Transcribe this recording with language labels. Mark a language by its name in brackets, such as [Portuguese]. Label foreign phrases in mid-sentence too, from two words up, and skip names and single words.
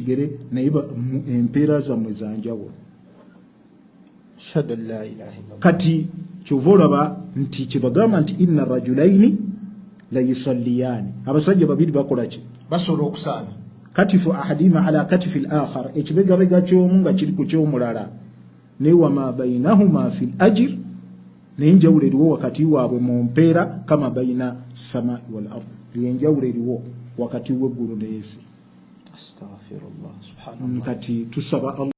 [Ganda] kigere naye empeera zammwe zanjawulo kati kyova olaba nti kyebagamba nti [Arabic] إن رجلين ليصليان [Ganda] abasajja babiri bakola ki basobola okusaana [Arabic] كتف أحدهما على كتف الآخر [Ganda] ekibegabega ky'omu nga kiri ku ky'omulala naye [Arabic] وما بينهما في الأجر [Ganda] naye enjawulo eriwo wakati waabwe mu mpeera [Arabic] كما بين السماء والأرض [Ganda] enjawulo eriwo wakati w'eggulu n'ensi [Arabic] أستغفر الله سبحان الله [Ganda] kati tusaba